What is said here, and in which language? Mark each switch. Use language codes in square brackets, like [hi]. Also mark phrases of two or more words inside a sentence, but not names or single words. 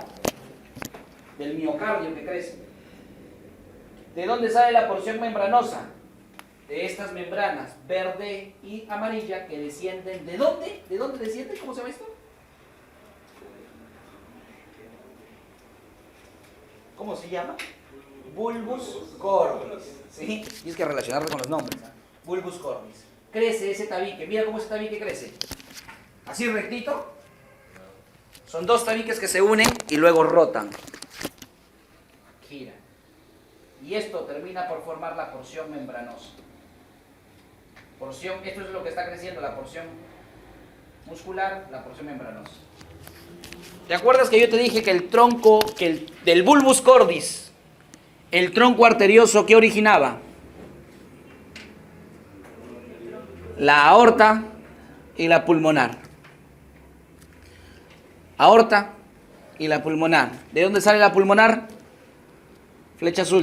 [es] Del miocardio que crece. ¿De dónde sale la porción membranosa? De estas membranas verde y amarilla que descienden. ¿De dónde? ¿De dónde descienden? ¿Cómo se llama esto? ¿Cómo se llama? [la] Bulbus cordis. [es] ¿Sí? Tienes que relacionarlo con los nombres. [la] Bulbus cordis. [es] Crece ese tabique. Mira cómo ese tabique crece. Así rectito. Son dos tabiques que se unen y luego rotan. Gira. Y esto termina por formar la porción membranosa. Esto es lo que está creciendo, la porción muscular, la porción membranosa. ¿Te acuerdas que yo te dije que el tronco, del [la] bulbus cordis, [es] el tronco arterioso, ¿qué originaba? La aorta y la pulmonar. Aorta y la pulmonar. ¿De dónde sale la pulmonar? Flecha azul.